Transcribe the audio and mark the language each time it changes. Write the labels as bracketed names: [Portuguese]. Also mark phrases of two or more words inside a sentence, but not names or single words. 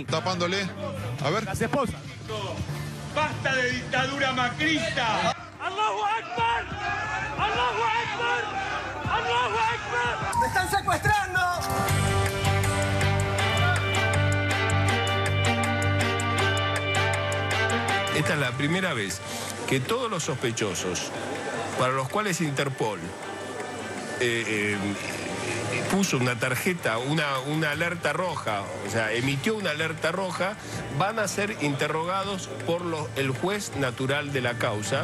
[Spanish] Tapándole. A ver. Las esposas. ¡Basta de dictadura macrista! [Arabic] الله أكبر! الله أكبر! الله أكبر! [Spanish] ¡Me están secuestrando! Esta es la primera vez que todos los sospechosos, para los cuales Interpol puso una tarjeta, una alerta roja, o sea, emitió una alerta roja, van a ser interrogados por el juez natural de la causa.